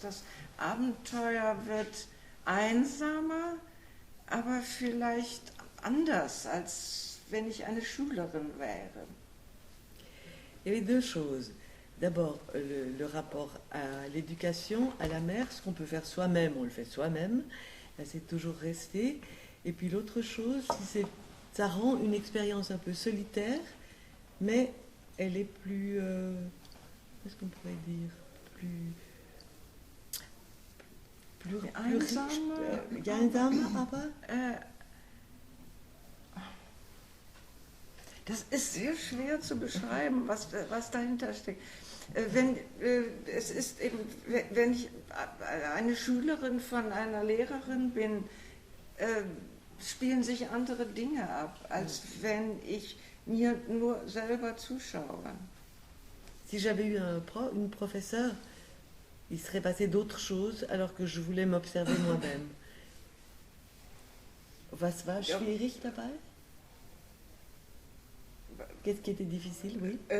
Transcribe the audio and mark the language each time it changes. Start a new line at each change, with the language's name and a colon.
German: Das Abenteuer wird einsamer, aber vielleicht anders, als wenn ich eine Schülerin wäre.
French: Il y avait deux choses. D'abord, le rapport à l'éducation, à la mère, ce qu'on peut faire soi-même, on le fait soi-même. Là, c'est toujours resté. Et puis l'autre chose, ça rend une expérience un peu solitaire, mais elle est plus... qu'est-ce qu'on pourrait dire plus riche.
German: Einsame, aber... Das ist sehr schwer zu beschreiben, was dahinter steckt. Es ist eben, wenn ich eine Schülerin von einer Lehrerin bin, spielen sich andere Dinge ab, als wenn ich mir nur selber zuschaue.
French: Si j'avais eu une professeure, il serait passé d'autres choses alors que je voulais m'observer moi-même.
German: Was war schwierig dabei?
French: Qu'est-ce qui était difficile, oui?